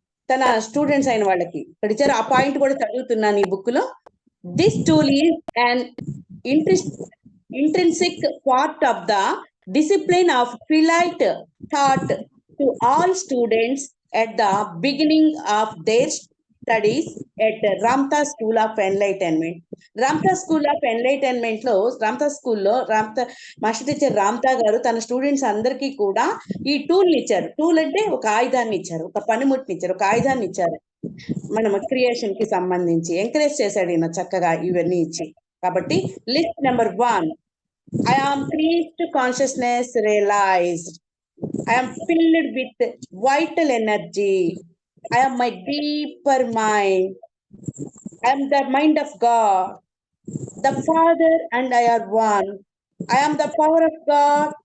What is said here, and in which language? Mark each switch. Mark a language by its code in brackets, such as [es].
[te] తన స్టూడెంట్స్ అయిన వాళ్ళకి ఇక్కడ ఇచ్చారు. ఆ పాయింట్ కూడా చదువుతున్నాను ఈ బుక్ లో. [en] This tool is an intrinsic part of the discipline of Twilight taught to all students at the beginning of their studies at Ramtha School of Enlightenment. [te] Ramtha school of enlightenment లో Ramtha master teacher Ramtha గారు తన students అందరికీ కూడా ఈ tool ఇచ్చారు. Tool అంటే ఒక ఆయుధాన్ని ఇచ్చారు, ఒక పనిముట్టిని ఇచ్చారు, ఒక ఆయుధాన్ని ఇచ్చారు. మనం క్రియేషన్ కి సంబంధించి ఎంకరేజ్ చేశాడు ఈయన చక్కగా ఇవన్నీ ఇచ్చి. [en] కాబట్టి list number 1, I am created consciousness realized. I am filled with vital energy. I am my deeper mind. I am the mind of God. The Father and I are one. I am the power of God.